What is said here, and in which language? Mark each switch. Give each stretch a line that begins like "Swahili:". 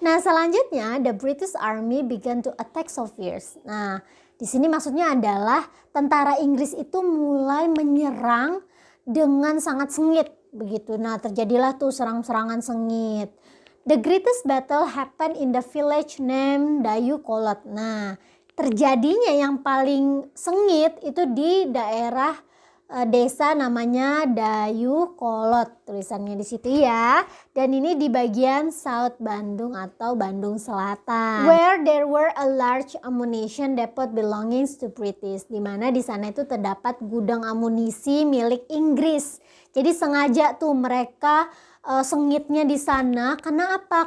Indonesian: Nah selanjutnya
English: the British Army began to attack Soviets.
Indonesian: Nah di sini maksudnya adalah tentara Inggris itu mulai menyerang dengan sangat sengit begitu. Nah terjadilah tuh serang-serangan sengit.
English: The greatest battle happened in the village named Dayeuhkolot.
Indonesian: Nah terjadinya yang paling sengit itu di daerah desa namanya Dayeuhkolot, tulisannya di situ ya. Dan ini di bagian South Bandung atau Bandung Selatan.
English: Where there were a large ammunition depot belonging to British.
Indonesian: Dimana di sana itu terdapat gudang amunisi milik Inggris. Jadi sengaja tuh mereka sengitnya di sana. Karena apa?